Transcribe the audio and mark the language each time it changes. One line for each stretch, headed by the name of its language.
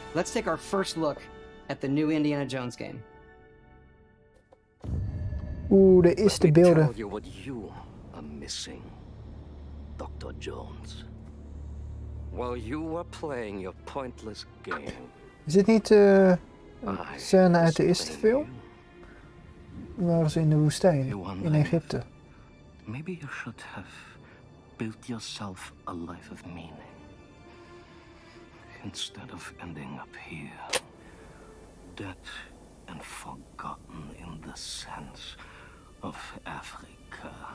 English: Let's take our first look at the new Indiana Jones game.
Dutch: Oeh, de eerste beelden.
English: Tell you what you are missing, Dr. Jones. While you were playing your pointless game.
Dutch: Is dit niet een scène uit de eerste film? Waren ze in de woestijn, in Egypte.
English: Maybe you should have built yourself a life of meaning. Instead of ending up here, dead and forgotten in the sense of Africa.